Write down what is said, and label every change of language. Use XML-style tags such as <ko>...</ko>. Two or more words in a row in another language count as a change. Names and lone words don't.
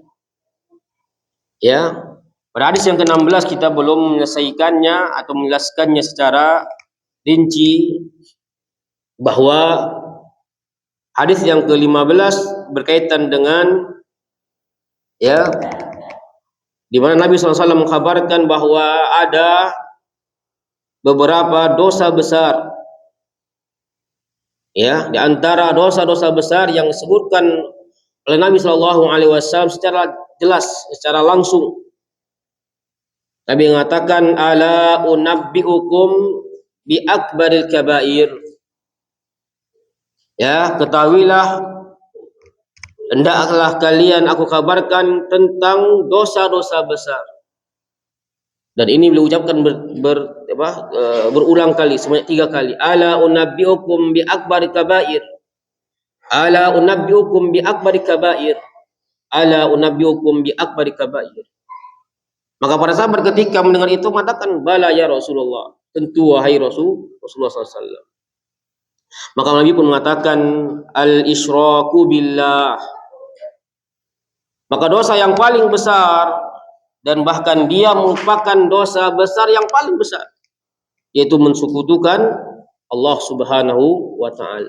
<id>Ya, pada hadis yang ke-16 kita belum menyelesaikannya atau menjelaskannya secara rinci, bahwa hadis yang ke-15 berkaitan dengan, ya, di mana Nabi SAW mengkabarkan bahwa ada beberapa dosa besar, ya, di antara dosa-dosa besar yang disebutkan oleh Nabi SAW secara jelas, secara langsung. Nabi mengatakan,</id> <ar>ألا أنبئكم بأكبر الكبائر.</ar> <id>Ya, ketahuilah, hendaklah kalian aku kabarkan tentang dosa-dosa besar. Dan ini beliau ucapkan berulang kali, sebanyak 3 kali.</id> <ar>ألا أنبئكم بأكبر الكبائر ألا أنبئكم بأكبر الكبائر. ألا أنبئكم بأكبر الكبائر.</ar> <id>Maka para sahabat ketika mendengar itu mengatakan,</id> <ar>بلى يا رسول الله,</ar> <id>tentu wahai Rasulullah SAW. Maka Nabi pun mengatakan,</id> <ar>الإشراك بالله.</ar> <id>Maka dosa yang paling besar, dan bahkan dia merupakan dosa besar yang paling besar, yaitu mensekutukan Allah</id> <ar>سبحانه وتعالى.</ar>